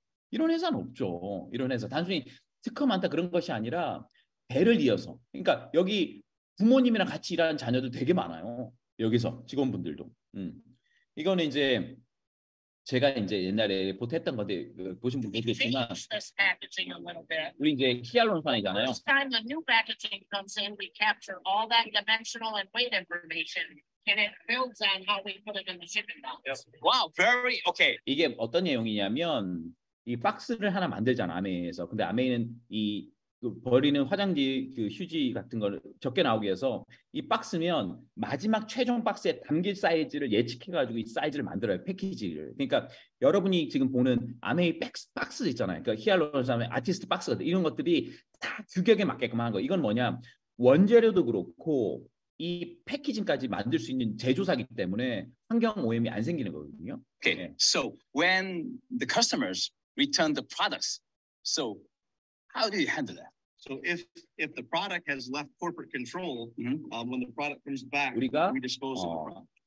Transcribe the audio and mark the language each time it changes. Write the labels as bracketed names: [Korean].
[Korean] 이런 회사는 없죠. 이런 회사 단순히 특허 많다 그런 것이 아니라 배를 이어서. 그러니까 여기 부모님이랑 같이 일하는 자녀들 되게 많아요. 여기서 직원분들도. 이거는 이제 제가 이제 옛날에 리포트 했던 건데 보신 분 계시겠지만 [English] This packaging a little bit. [Korean] 우리 이제 히알루론산이잖아요. [English] First time the new packaging comes in, we capture all that dimensional and weight information, and it builds on how we put it in the shipping box. Wow, very okay. [Korean] 이게 어떤 내용이냐면 이 박스를 하나 만들잖아 아메이에서. 근데 아메이는 이 버리는 화장지 그 휴지 같은 걸 적게 나오게 해서 이 박스면 마지막 최종 박스에 담길 사이즈를 예측해가지고 이 사이즈를 만들어요. 패키지를. 그러니까 여러분이 지금 보는 아메이 박스 있잖아요. 그러니까 히알루론산의 아티스트 박스거든. 이런 것들이 다 규격에 맞게끔 하는 거. 이건 뭐냐 원재료도 그렇고 이 패키징까지 만들 수 있는 제조사기 때문에 환경 오염이 안 생기는 거거든요. [English] Okay, so when the customers return the products, so how do you handle that? So if the product has left corporate control, when the product comes back, [Korean] 우리가 [English] we dispose of the product.